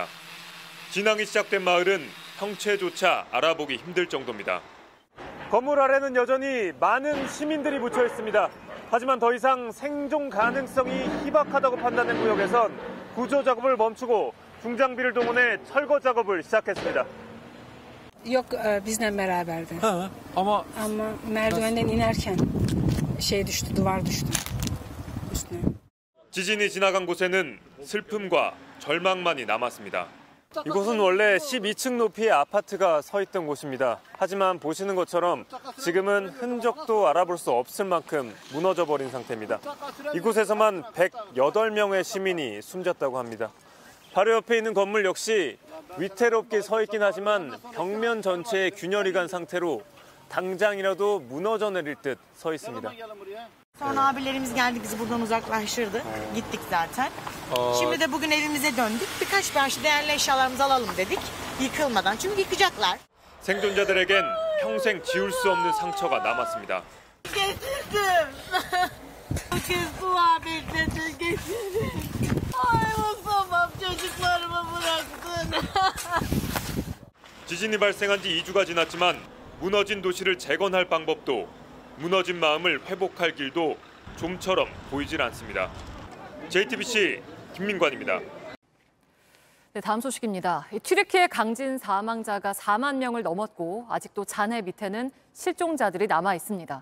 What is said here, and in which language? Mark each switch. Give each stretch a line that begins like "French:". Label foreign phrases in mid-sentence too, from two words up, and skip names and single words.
Korean: 진앙이 시작된 마을은 형체조차 알아보기 힘들 정도입니다. 건물 아래는 여전히 많은 시민들이 묻혀 있습니다. 하지만 더 이상 생존 가능성이 희박하다고 판단된 구역에선 구조 작업을 멈추고 중장비를 동원해 철거 작업을 시작했습니다.
Turkish: Yok bizle beraberdi. Ama merdivenden inerken düştü, duvar düştü üstüne.
Korean: 지진이 지나간 곳에는 슬픔과 절망만이 남았습니다. 이곳은 원래 12층 높이의 아파트가 서 있던 곳입니다. 하지만 보시는 것처럼 지금은 흔적도 알아볼 수 없을 만큼 무너져 버린 상태입니다. 이곳에서만 108명의 시민이 숨졌다고 합니다. 바로 옆에 있는 건물 역시 위태롭게 서 있긴 ha지만 벽면 전체에 균열이 간 상태로 당장이라도 무너져 내릴 듯 서 있습니다.
Turkish: Sonra abilerimiz geldi bizi buradan uzaklaştırdı. Gittik zaten. Şimdi de bugün evimize döndük. Birkaç parça değerli eşyalarımızı alalım dedik. Yıkılmadan. Çünkü yıkacaklar.
Korean: 생존자들에겐 평생 지울 수 없는 상처가 남았습니다.
Turkish: Getirdim. Kızdılar bekledim getirdim. Ay Mustafa'm çocuklarımı bıraktın.
Korean: 지진이 발생한 지 2주가 지났지만 무너진 도시를 재건할 방법도 무너진 마음을 회복할 길도 좀처럼 보이질 않습니다. JTBC 김민관입니다. 네, 다음 소식입니다. 튀르키예 강진 사망자가 4만 명을 넘었고 아직도 잔해 밑에는 실종자들이 남아 있습니다.